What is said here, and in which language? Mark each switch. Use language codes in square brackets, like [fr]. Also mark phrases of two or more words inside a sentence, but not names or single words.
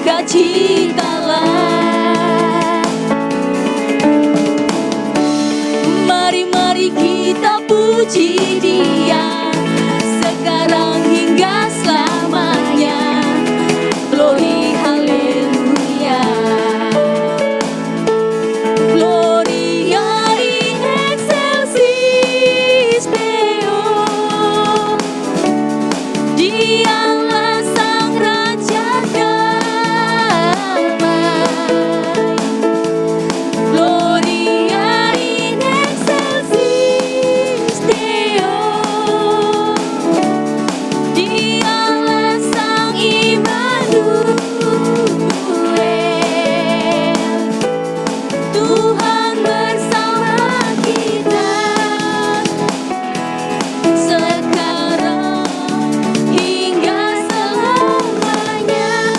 [id] sukacitalah. Mari kita puji Dia sekarang hingga selamanya. [en] Glory haleluya. [la] Gloria in excelsis Deo. [id] Dialah Sang Raja damai. [la] Gloria in excelsis Deo. [id] Dialah Sang Immanuel. Tuhan bersama kita sekarang hingga selamanya.